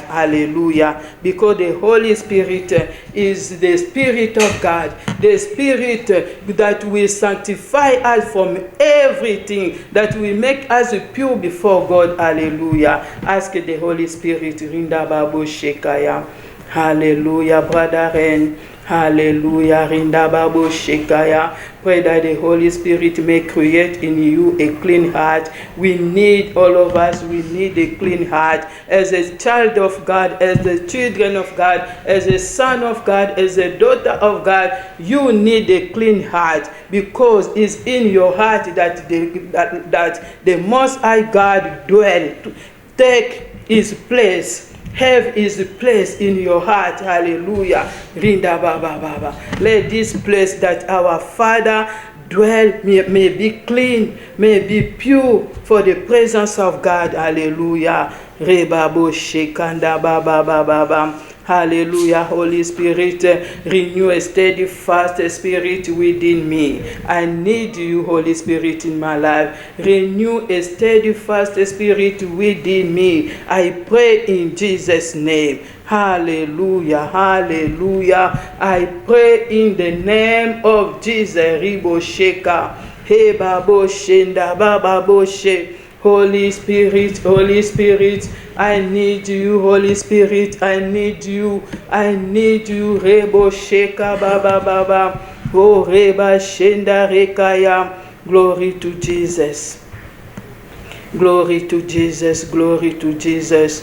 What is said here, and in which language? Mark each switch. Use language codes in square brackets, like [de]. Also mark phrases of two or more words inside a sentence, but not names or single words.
[en] Hallelujah. Because the Holy Spirit is the Spirit of God, the Spirit that will sanctify us from everything, that will make us pure before God. Hallelujah. Ask the Holy Spirit. Rinda Babu Shekaya. Hallelujah, Brother Ren. Hallelujah. Rindababo Shekaya. Pray that the Holy Spirit may create in you a clean heart. We need, all of us, we need a clean heart. As a child of God, as the children of God, as a son of God, as a daughter of God, you need a clean heart, because it's in your heart that the Most High God dwells. Take his place. Have his place in your heart. Hallelujah. Rinda baba baba. Let this place that our Father dwell may be clean, may be pure for the presence of God. Hallelujah. Rebabo shekanda baba baba baba. Hallelujah. Holy Spirit, renew a steadfast spirit within me. I need you, Holy Spirit, in my life. Renew a steadfast spirit within me. I pray in Jesus' name. Hallelujah. Hallelujah. I pray in the name of Jesus. Ribo sheka. He babo shenda baba boshe. Holy Spirit, Holy Spirit, I need you, Holy Spirit, I need you, I need you, Rebo Sheka Baba Baba, Oh Reba Shenda Rekaya. Glory to Jesus, glory to Jesus, glory to Jesus.